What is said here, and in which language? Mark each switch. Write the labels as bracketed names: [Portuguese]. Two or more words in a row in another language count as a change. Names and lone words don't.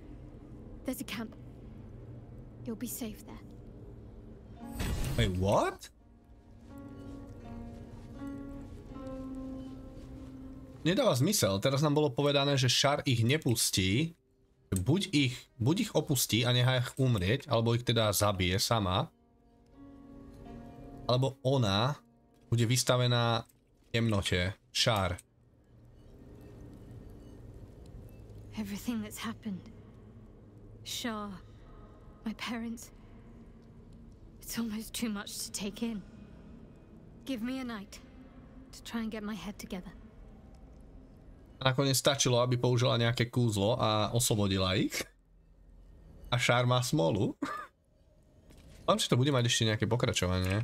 [English] There's a camp. You'll be safe there. Wait, what? [Slovak] Nedáva zmysel. Teraz nám bolo povedané, že Šar ich nepustí. Buď ich opustí a nechá ich umrieť, alebo ich teda zabije sama. Alebo ona bude vystavená temnote. Šar. [English] Everything that's happened. Shah, my parents. It's almost too much to take in. Give me a night to try and get my head together. [Slovak] Nakoniec stačilo, aby použila nejaké kúzlo a oslobodila ich. A Šár má smolu. Mám, či to bude mať ešte nejaké pokračovanie.